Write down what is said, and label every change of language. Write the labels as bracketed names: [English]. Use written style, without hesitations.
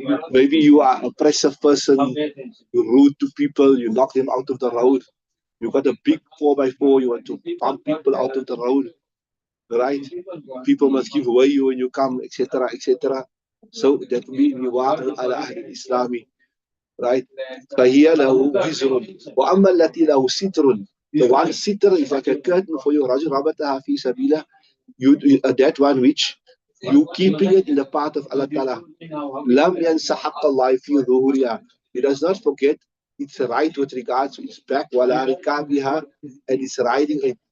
[English] Maybe you are an oppressive person, you're rude to people, you knock them out of the road. You got a big 4x4, you want to pump people out of the road, right? People must give way when you come, etc., etc. So that means Niwa'an ala Ahli Islami, right? [Arabic] فهي له وزر وأما التي له ستر. [English] The one sitr is like a curtain for you. [Arabic] رجل ربطها في سبيله. [English] That one which you keeping it in the path of Allah Ta'ala. [Arabic] لم ينس حق الله في ظهورها. [English] He does not forget its right with regards to its back. [Arabic] ولا ركابها, [English] and it's riding it.